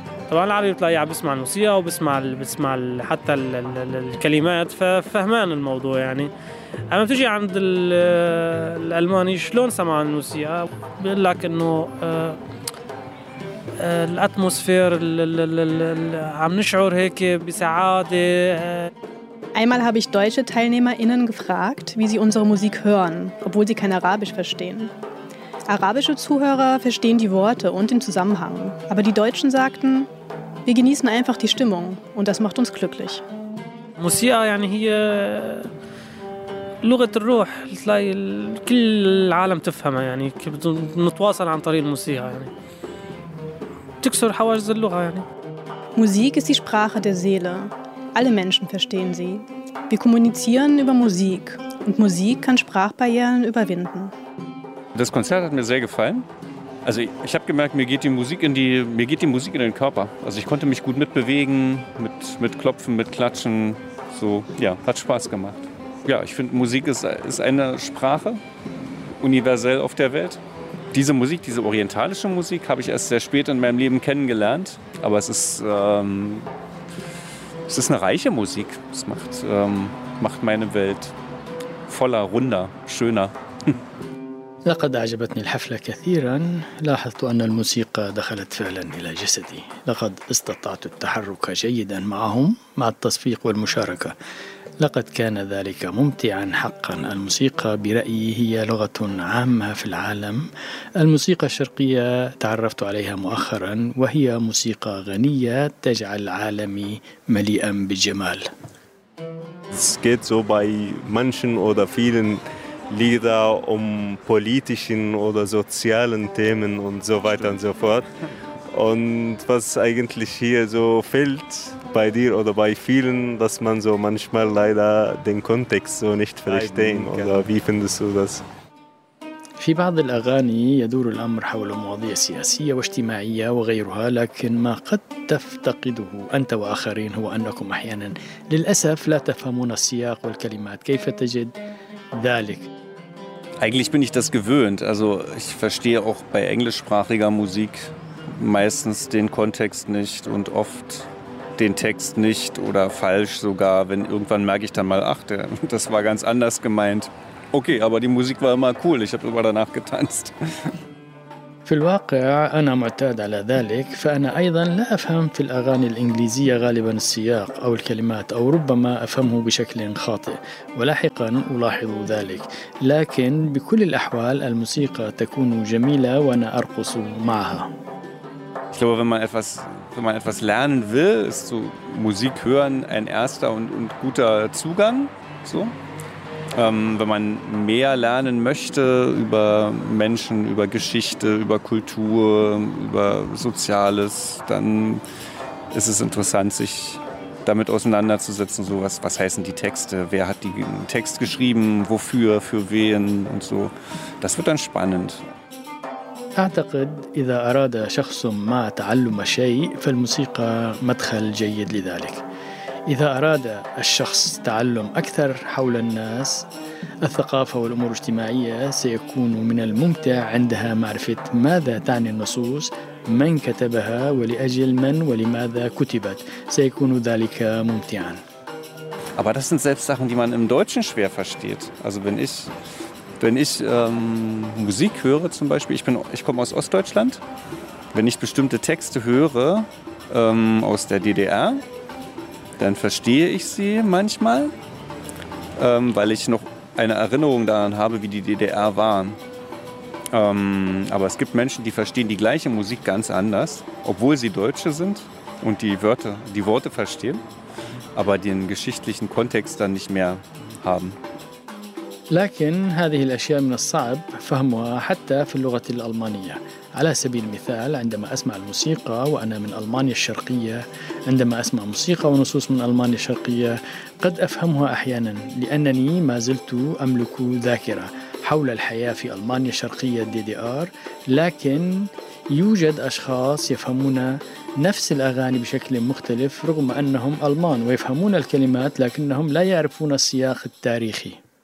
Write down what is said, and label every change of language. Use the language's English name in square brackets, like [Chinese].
[Arabic] طبعاً العربي بتلاقيه عم بيسمع الموسيقى وبسمع حتى الكلمات، ففهمان الموضوع يعني. أما بتجي عند الألماني شلون سمع الموسيقى، بيقول لك إنه الأتموسفير عم نشعر هيك بسعادة. [German] Einmal habe ich deutsche TeilnehmerInnen gefragt, wie sie unsere Musik hören, obwohl sie kein Arabisch verstehen. Arabische Zuhörer verstehen die Worte und den Zusammenhang, aber die Deutschen sagten, wir genießen einfach die Stimmung und das macht uns glücklich. Musia, yani hier, [Arabic] لغة الروح تلاقي كل العالم تفهمها يعني نتواصل عن طريق الموسيقى يعني تكسر حواجز اللغة يعني [German] Musik ist die Sprache der Seele. Alle Menschen verstehen sie. Wir kommunizieren über Musik und Musik kann Sprachbarrieren überwinden. Das Konzert hat mir sehr gefallen. Also ich habe gemerkt, mir geht die Musik in den Körper. Also ich konnte mich gut mitbewegen, mit Klopfen, mit Klatschen. So, ja, hat Spaß gemacht. Ja, ich finde, Musik ist eine Sprache, universell auf der Welt. Diese Musik, diese orientalische Musik, habe ich erst sehr spät in meinem Leben kennengelernt. Aber es ist eine reiche Musik. Es macht meine Welt voller, runder, schöner. [Arabic] لقد أعجبتني الحفلة كثيرا لاحظت أن الموسيقى دخلت فعلا إلى جسدي لقد استطعت التحرك جيدا معهم مع التصفيق والمشاركة لقد كان ذلك ممتعا حقا الموسيقى برأيي هي لغة عامة في العالم الموسيقى الشرقية تعرفت عليها مؤخرا وهي موسيقى غنية تجعل عالمي مليئا بالجمال [German] Es geht so bei manchen oder vielen Lieder um politischen oder sozialen Themen und so weiter und so fort. Und was eigentlich hier so fehlt bei dir oder bei vielen, dass man so manchmal leider den Kontext so nicht verstehen oder wie findest du das? [Arabic] في بعض الأغاني يدور الأمر حول مواضيع سياسية واجتماعية وغيرها لكن ما قد تفتقده أنت وآخرين هو أنكم أحيانا للأسف لا تفهمون السياق والكلمات كيف تجد ذلك؟ [German] Eigentlich bin ich das gewöhnt. Also ich verstehe auch bei englischsprachiger Musik meistens den Kontext nicht und oft den Text nicht oder falsch sogar. Wenn irgendwann merke ich dann mal, ach, das war ganz anders gemeint. Okay, aber die Musik war immer cool. Ich habe immer danach getanzt. [Arabic] في الواقع أنا معتاد على ذلك فأنا أيضا لا أفهم في الأغاني الإنجليزية غالبا السياق أو الكلمات أو ربما أفهمه بشكل خاطئ ولاحقا ألاحظ ذلك لكن بكل الأحوال الموسيقى تكون جميلة وأنا أرقص معها [German] Ich glaube, wenn man etwas lernen will, ist so Musik hören ein erster und guter Zugang. So. Wenn man mehr lernen möchte über Menschen, über Geschichte, über Kultur, über Soziales, dann ist es interessant, sich damit auseinanderzusetzen. So was heißen die Texte? Wer hat den Text geschrieben? Wofür? Für wen? Und so. Das wird dann spannend. [Arabic] أعتقد إذا أراد شخص ما تعلم شيء فالموسيقى مدخل جيد لذلك. إذا أراد الشخص تعلم أكثر حول الناس الثقافة والأمور الاجتماعية سيكون من الممتع عندها معرفة ماذا تعني النصوص من كتبها ولأجل من ولماذا كتبت سيكون ذلك ممتعا [German] Aber das sind selbst Sachen, die man im Deutschen schwer versteht. Also wenn ich Musik höre zum Beispiel, ich komme aus Ostdeutschland, wenn ich bestimmte Texte höre aus der DDR, dann verstehe ich sie manchmal, weil ich noch eine Erinnerung daran habe, wie die DDR waren. Aber es gibt Menschen, die verstehen die gleiche Musik ganz anders, obwohl sie Deutsche sind und die Worte verstehen, aber den geschichtlichen Kontext dann nicht mehr haben. [Arabic] لكن هذه الأشياء من الصعب فهمها حتى في اللغة الألمانية على سبيل المثال عندما أسمع الموسيقى وأنا من ألمانيا الشرقية عندما أسمع موسيقى ونصوص من ألمانيا الشرقية قد أفهمها أحيانا لأنني ما زلت أملك ذاكرة حول الحياة في ألمانيا الشرقية DDR لكن يوجد أشخاص يفهمون نفس الأغاني بشكل مختلف رغم أنهم ألمان ويفهمون الكلمات لكنهم لا يعرفون السياق التاريخي